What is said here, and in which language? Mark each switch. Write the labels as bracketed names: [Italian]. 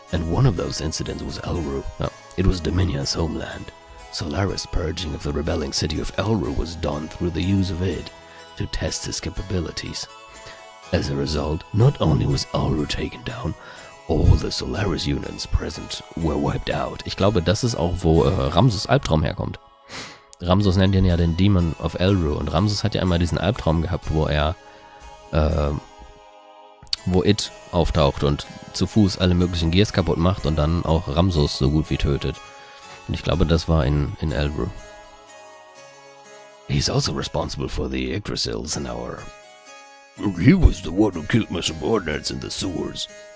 [English] And one of those incidents was Elru. No, it was Dominion's homeland. Solaris' purging of the rebelling city of Elru was done through the use of id, to test his capabilities. As a result, not only was Elru taken down, all the Solaris units present were wiped out. [German] Ich glaube, das ist auch, wo Ramsus Albtraum herkommt. Ramsus nennt ihn ja den Demon of Elru und Ramsus hat ja einmal diesen Albtraum gehabt, wo id auftaucht und zu Fuß alle möglichen Gears kaputt macht und dann auch Ramsus so gut wie tötet. Und ich glaube, das war in Elru. [English] He's also responsible for the Yggdrasils in our... He was the one who killed my subordinates in the sewers.